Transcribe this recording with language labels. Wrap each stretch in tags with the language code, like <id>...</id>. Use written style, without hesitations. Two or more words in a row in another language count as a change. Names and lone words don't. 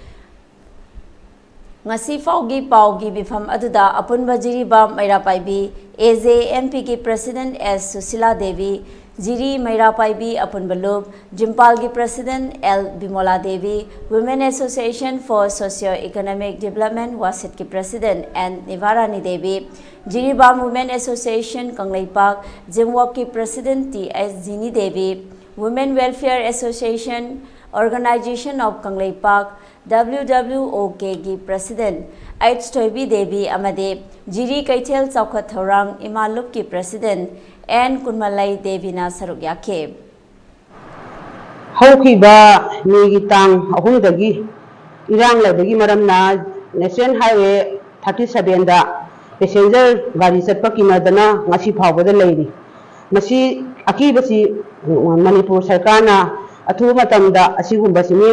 <mni>ngasi faugi paugi bifam aduda apunba Jiribam Maira Paibi AJMP ki president S Susila Devi Jiri Maira Paibi apunba lup Jimpal ki president L Bimola Devi Women Association for Socio-Economic Development Wasit ki president N Nivarani Devi Jiribam Women Association Kanglaipak Jimwok ki president T.S. Jini Devi Women Welfare Association Organization of Kanglaipak WWOK की president H Toibi Devi Amade Jiri Kaitel Chaukat Thorang Imalup की president N Kunmalai Devi na saruk yakhe Haukiba Megi Tang Ahumdagi Irang Labagi Maramna National Highway 37 da passenger gari chatpa ki madana ngasi phawbada leiri masi akibasi Manipur Sarkarna athu matamda asigumba simeng</mni>